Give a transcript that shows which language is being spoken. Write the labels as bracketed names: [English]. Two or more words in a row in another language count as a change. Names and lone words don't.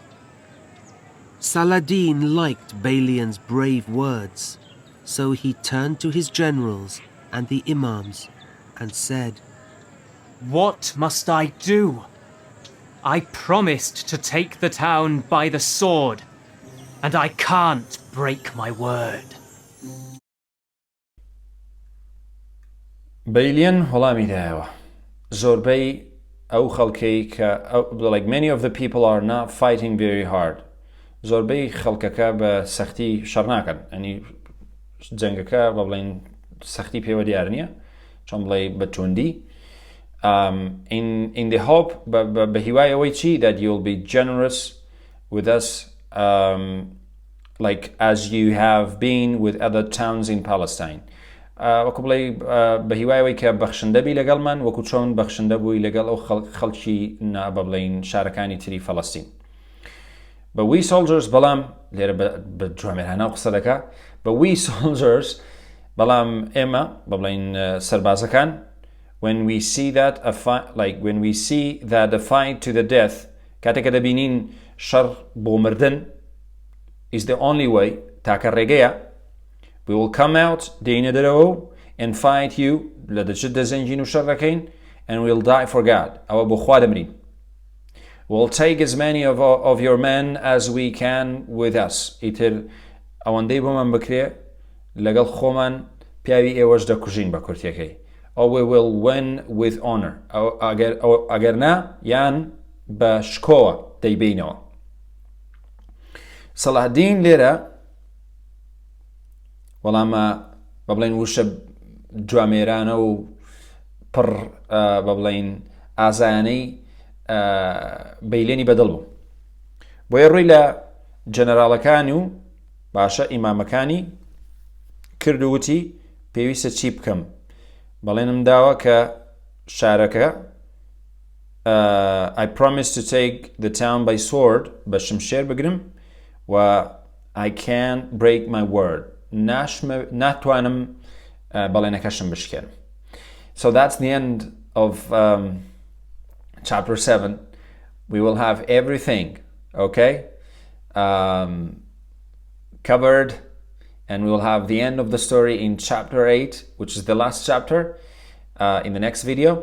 [English] Saladin liked Balian's brave words, so he turned to his generals and the imams and said, What must I do? I promised to take the town by the sword, and I can't break my word. [Central Kurdish] بەیلیێن وەڵامی دایەوە زۆربەی ئەو خەڵکەی کە [English] like many of the people are not fighting very hard [Central Kurdish] زۆربەی خەڵکەکە بە سەختی شەڕ ناکەن ئەنی جەنگەکە بە بڵێن سەختی پێوە دیار نییە چۆن بڵێ بە توندی [English] in the hope [Central Kurdish] بە هیوای ئەوەی چی [English] that you'll be generous with us like as you have been with other towns in Palestine. [Central Kurdish] وەکو بڵێ بە هیوایەوەی کە بەخشندەبی لەگەڵمان وەکو چۆن بەخشندە بووی لەگەڵ ئەو خەڵکی بە بڵێن شارەکانی تری فەڵەستین. [English] But we soldiers [Central Kurdish] بەڵام لێرە بە جوامێرانە قسە دەکا [English] but we soldiers [Central Kurdish] بەڵام ئێمە بە بڵێن سەربازەکان [English] when we see that a fight to the death [Central Kurdish] کاتێککە دەبینین شەڕ بۆ مردن [English] is the only way [Central Kurdish] تاکە ڕێگەیە [English] we will come out [Central Kurdish] دێینە دەرەوە [English] and fight you [Central Kurdish] لە دەچێت دەزەنجین و شەڕ دەکەین [English] and we'll die for God [Central Kurdish] ئەوە بۆ خوا دەمرین. [English] We'll take as many of your men as we can with us. [Central Kurdish] ئیتر ئەوەندەی بۆمان بکرێ لەگەڵ خۆمان پیاوی ئێوەش دەکوژین بە کورتیەکەی. [English] Or we will win with honor. [Central Kurdish] ئەگەر نا یان بە شکۆوە دەیبینەوە. سەڵاحەدین لێرە وەڵامە بە بڵێن وشە جوامێرانە و پڕ بە بڵێن ئازایانەی بەیلێنی بەدڵ بوو بۆیە ڕووی لە جەنەراڵەکانی و باشە ئیمامەکانی کرد و وتی پێویستە چی بکەم بەڵێنم داوە کە شارەکە [English] I promise to take the town by sword [Central Kurdish] بە شمشێر بگرم [English] و I can't break my word [Central Kurdish] ناتوانم بەڵێنەکەشم بشکێنم. [English] So that's the end of chapter 7. We will have everything, okay, covered, and we will have the end of the story in chapter 8, which is the last chapter, in the next video.